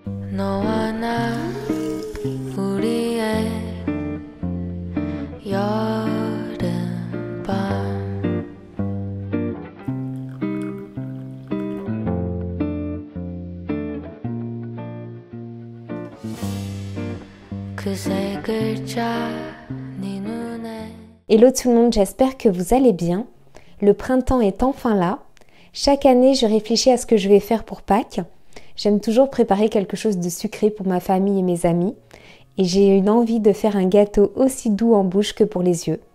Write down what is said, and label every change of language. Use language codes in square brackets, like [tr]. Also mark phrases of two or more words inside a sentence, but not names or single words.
[ko] 너와 나 우리의 여름밤 그 세 글자 네 눈에. [fr] Hello tout le monde, j'espère que vous allez bien. Le printemps est enfin là. Chaque année, je réfléchis à ce que je vais faire pour Pâques. J'aime toujours préparer quelque chose de sucré pour ma famille et mes amis. Et j'ai une envie de faire un gâteau aussi doux en bouche que pour les yeux.